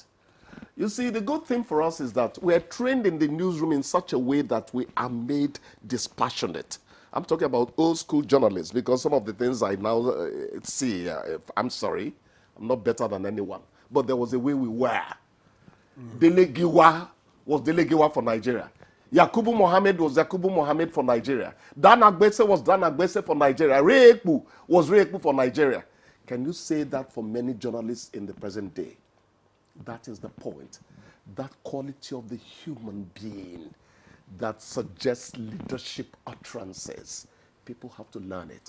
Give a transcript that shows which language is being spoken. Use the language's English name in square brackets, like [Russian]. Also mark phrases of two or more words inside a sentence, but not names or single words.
[English] You see, the good thing for us is that we're trained in the newsroom in such a way that we are made dispassionate. I'm talking about old school journalists because some of the things I now see, I'm sorry, I'm not better than anyone. But there was a way we were. Dele Giwa was Dele Giwa for Nigeria. Yakubu Mohammed was Yakubu Mohammed for Nigeria. Dan Agbese was Dan Agbese for Nigeria. Ray Ekpu was Ray Ekpu for Nigeria. Can you say that for many journalists in the present day? That is the point. That quality of the human being that suggests leadership utterances. People have to learn it.